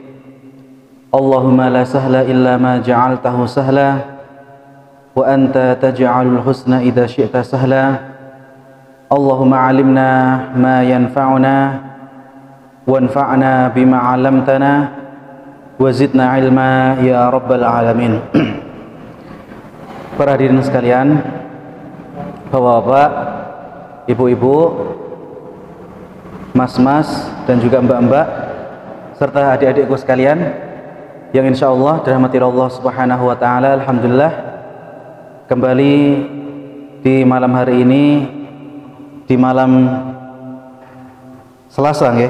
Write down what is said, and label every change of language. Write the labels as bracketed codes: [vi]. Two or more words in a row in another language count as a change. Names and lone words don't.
[ar] اللهم لا سهل إلا ما جعلته سهلا وأنت تجعل الحزن إذا شئت سهلا. اللهم علمنا ما ينفعنا وانفعنا بما علمتنا وزدنا علما يا رب العالمين. [id] Para hadirin sekalian, Bapak-bapak, Ibu-ibu, Mas-mas dan juga Mbak-mbak serta adik-adikku sekalian yang insyaallah dirahmati [ar] الله سبحانه وتعالى. [id] Alhamdulillah, kembali di malam hari ini, di malam Selasa nggih.